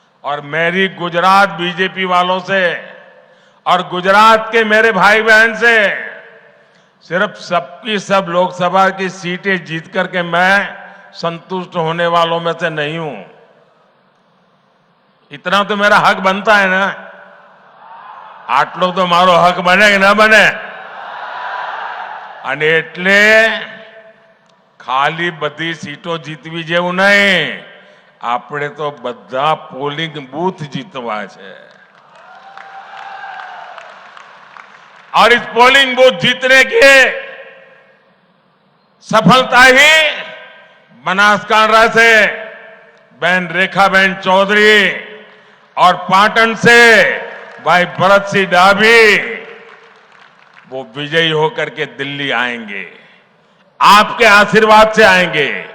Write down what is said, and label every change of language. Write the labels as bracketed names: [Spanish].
[Hindi] और मेरी गुजरात बीजेपी वालों से और गुजरात के मेरे भाई बहन से सिर्फ सबकी सब लोकसभा की सीटें जीत करके मैं संतुष्ट होने वालों में से नहीं हूं। इतना तो मेरा हक बनता है ना। [Gujarati] आटलो तो मारो हक बने कि ना बने। અને એટલે ખાલી બધી સીટો જીતવી જેવું નહીં, આપણે તો બધા પોલિંગ બૂથ જીતવા છે। [Hindi] और इस पोलिंग बूथ जीतने की सफलता ही बनासकांठा से बहन रेखाबेन चौधरी और पाटन से भाई भरत सिंह डाभी वो विजयी होकर के दिल्ली आएंगे, आपके आशीर्वाद से आएंगे।